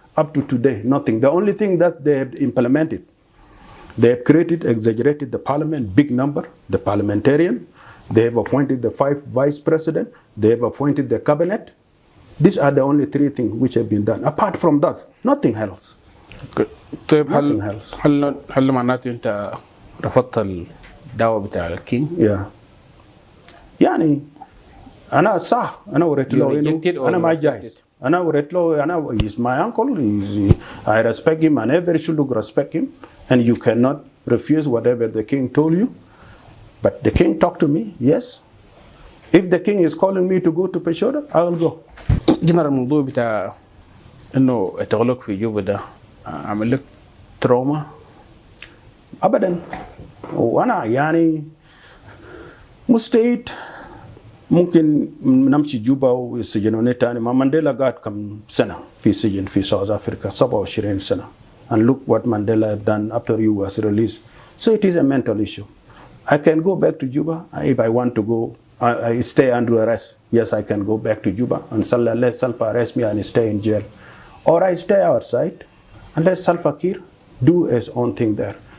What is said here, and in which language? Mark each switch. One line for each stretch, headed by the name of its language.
English: Up to today, nothing. The only thing that they have implemented, they have created, exaggerated the parliament, big number, the parliamentarian. They have appointed the 5 vice president. They have appointed the cabinet. These are the only 3 things which have been done. Apart from that, nothing else.
Arabic: طيب
English: Nothing else.
Arabic: هل معناته أنت رفضت الدعوة بتاع الكينج؟
English: Yeah.
Arabic: يعني أنا صح أنا وريت له إنه أنا ما جاهز. أنا وريت له أنا
English: he's my uncle. I respect him and everybody should respect him. And you cannot refuse whatever the king told you. But the king talked to me, yes. If the king is calling me to go to Peshawar, I will go.
Arabic: جنرال الموضوع بتاع إنه التغلق في جوبا ده عمل لك تروما؟ أبدا. وأنا يعني مستعد ممكن نمشي جوبا وسجنوني تاني. ما مانديلا قعد كم سنة في سجن في South Africa 27 سنة.
English: And look what Mandela have done after he was released. So it is a mental issue. I can go back to Juba if I want to go. I stay under arrest. Yes, I can go back to Juba and let Salva arrest me and stay in jail. Or I stay outside and let Salva Kiir do his own thing there.